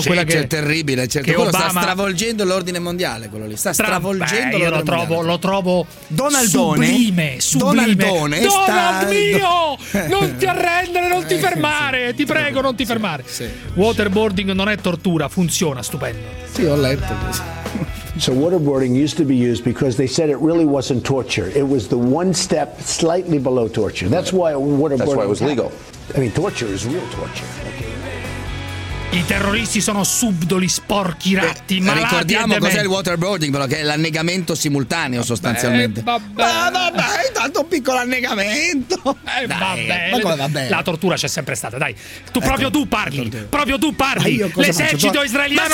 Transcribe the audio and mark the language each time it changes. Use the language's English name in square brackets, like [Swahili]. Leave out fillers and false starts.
[Italian] Sì, quella che è terribile, certo. Che Obama sta stravolgendo l'ordine mondiale, quello lì. Sta stravolgendo l'ordine mondiale. Lo trovo Donaldone. Sublime. Donaldone. Donald mio! Non ti arrendere, non ti fermare. Ti prego, non ti fermare. Sì, sì, waterboarding non è tortura, funziona, stupendo. Sì, ho letto così. [English] So waterboarding used to be used because they said it really wasn't torture. It was the one step slightly below torture. That's why waterboarding That's why it was legal. I mean, torture is real torture. Okay. [Italian] I terroristi sono subdoli, sporchi, ratti, malati. Ricordiamo cos'è il waterboarding, però, che è l'annegamento simultaneo sostanzialmente. Vabbè, intanto un piccolo annegamento. Vabbè. La tortura c'è sempre stata, dai. Proprio tu parli. L'esercito israeliano.